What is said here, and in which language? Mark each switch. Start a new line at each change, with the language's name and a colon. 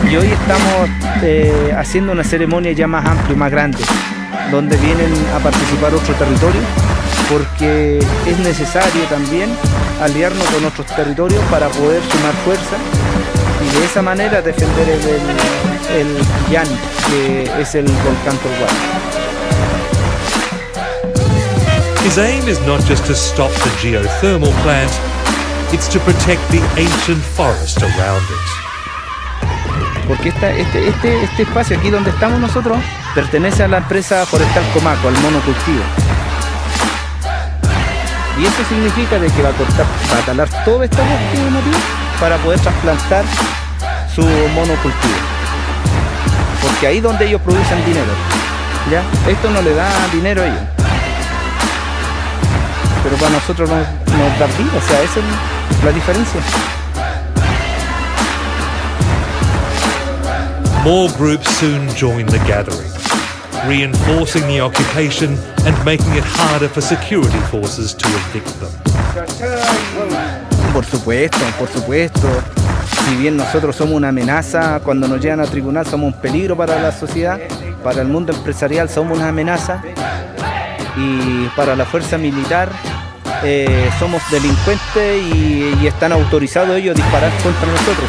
Spanish: Y hoy estamos haciendo una ceremonia ya más amplia, más grande, donde vienen a participar otro territorio, porque es necesario también aliarnos con otros territorios para poder sumar fuerza y de esa manera defender el pillán, que es el volcán Torgual.
English: His aim is not just to stop the geothermal plant, it's to protect the ancient forest around it.
Spanish: porque este espacio aquí donde estamos nosotros pertenece a la empresa forestal Comaco, al monocultivo. Y eso significa de que va a talar todo este bosque nativo para poder trasplantar su monocultivo. Porque ahí es donde ellos producen dinero, ¿ya? Esto no le da dinero a ellos, pero para nosotros nos da vida, o sea, esa es la diferencia.
English: More groups soon join the gathering, reinforcing the occupation and making it harder for security forces to evict them.
Spanish: Por supuesto. Si bien nosotros somos una amenaza, cuando nos llegan a tribunal somos un peligro para la sociedad, para el mundo empresarial somos una amenaza, y para la fuerza militar somos delincuentes y están autorizados ellos a disparar contra nosotros.